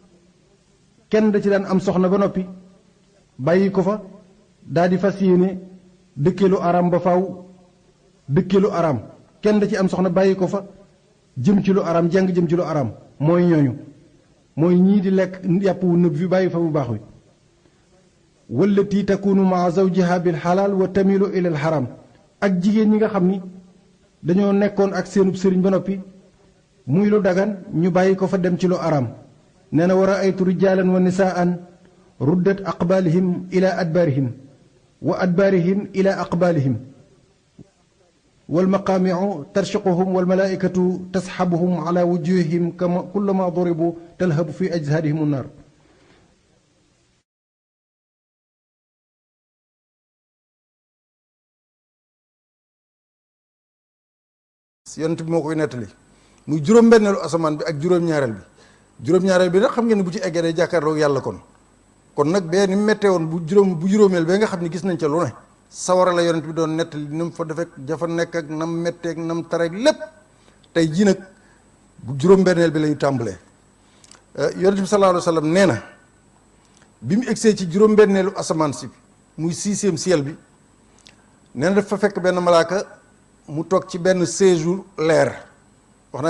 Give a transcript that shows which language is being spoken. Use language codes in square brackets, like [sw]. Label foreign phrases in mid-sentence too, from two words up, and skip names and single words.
[wo] kenn da ci daan am soxna ba noppi bàyyi ko fa daal di fas yéene dëkkeelu araam ba faaw dëkkeelu araam kenn da ci am soxna bàyyi ko fa jëm ci lu araam jàng jëm ci lu araam mooy ñooñu mooy ñii di lekk yàpp wu nëb fi bàyyi fa bu baax wi [ar] والتي تكون مع زوجها بالحلال وتميل إلى الحرام [wo] ak jigéen ñi nga xam ni dañoo nekkoon ak seenub sëriñ ba noppi muy lu dagan ñu bàyyi ko fa dem ci lu araam nee na war a aytu [ar] رجالا ونساء ردت أقبالهم إلى أدبارهم وأدبارهم إلى أقبالهم والمقامع ترشقهم والملائكة تسحبهم على وجوههم كلما ضربوا تلهب في أجسادهم النار [wo] yonent bi moo koy nettali muy juróom-benneelu asamaan bi ak juróom-ñaareel bi nag xam ngeen ne bu ci eggee day jàkkaarloog yàlla kon nag bee ni mu méttee woon bu juróomeel bee nga xam ne gis nañ ca lu ne sawara la yonent bi doon nettali ni mu fa defek jafa nekk ak nam metteeg nam tareeg lépp tey jii nag bu juróom-benneel bi lañu tàmbalee yonent bi [ar] صلى الله عليه وسلم [wo] nee na bi mu egsee ci juróom-benneelu asamaan si muy 6e ciel bi nee na dafa fekk benn malaaka mu toog ci benn séjour leer wax naa leen